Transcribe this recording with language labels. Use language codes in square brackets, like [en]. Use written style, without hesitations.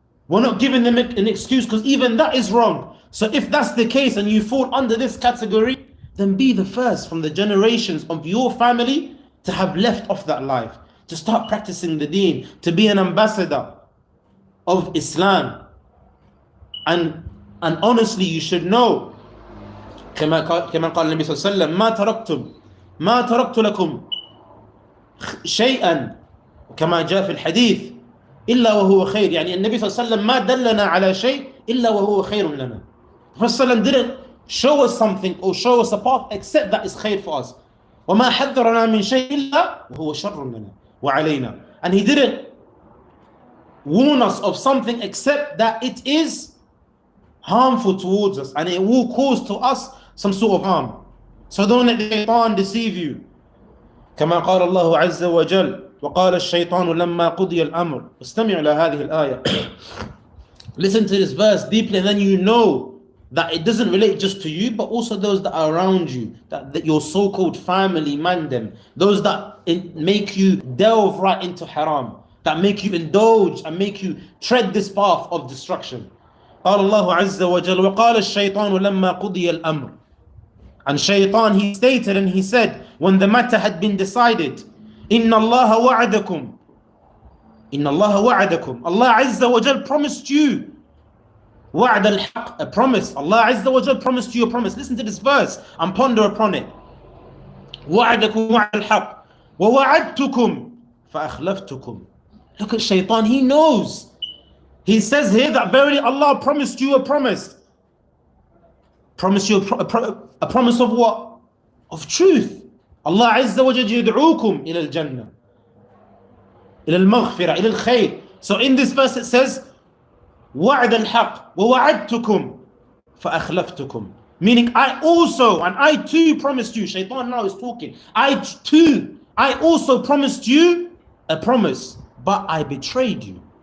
[en] We're not giving them an excuse because even that is wrong. So if that's the case and you fall under this category, then be the first from the generations of your family to have left off that life, to start practicing the deen, to be an ambassador of Islam. And honestly, you should know, [ar] كما قال النبي صلى الله عليه وسلم ما تركت لكم شيئا كما جاء في الحديث إلا وهو خير. يعني النبي صلى الله عليه وسلم ما دلنا على شيء إلا وهو خير لنا. [en] The Prophet didn't show us something or show us a path except that is khair for us. [ar] وما حذرنا من شيء إلا وهو شر لنا وعلينا. [en] And he didn't warn us of something except that it is harmful towards us and it will cause to us some sort of harm. So don't let the shaitan deceive you. [ar] كما قال الله عز وجل وقال الشيطان لما قضي الأمر. استمع إلى هذه الآية. [en] Listen to this verse deeply, and then you know that it doesn't relate just to you, but also those that are around you, that your so-called family, man them, those that make you delve right into haram, that make you indulge and make you tread this path of destruction. [ar] قال الله عز وجل وقال الشيطان لما قضي الأمر. [en] And Shaytan, he stated and he said, when the matter had been decided, [ar] إن الله وعدكم. إن الله وعدكم. [en] Allah Azza wa Jal promised you. [ar] وعد الحق, [en] a promise. Allah Azza wa Jal promised you a promise. Listen to this verse and ponder upon it. [ar] وعدكم وعد الحق وَوَعَدْتُكُمْ فَأَخْلَفْتُكُمْ. [en] Look at Shaytan, he knows. He says here that verily Allah promised you a promise. Promised you a promise of what? Of truth. [ar] Allah Azza wa Jalla يدعوكم إلى الجنة إلى المغفرة إلى الخير. [en] So in this verse it says [ar] وعد الحق ووعدتكم فأخلفتكم, [en] meaning I also and I too promised you. Shaytan now is talking. I also promised you a promise, but I betrayed you.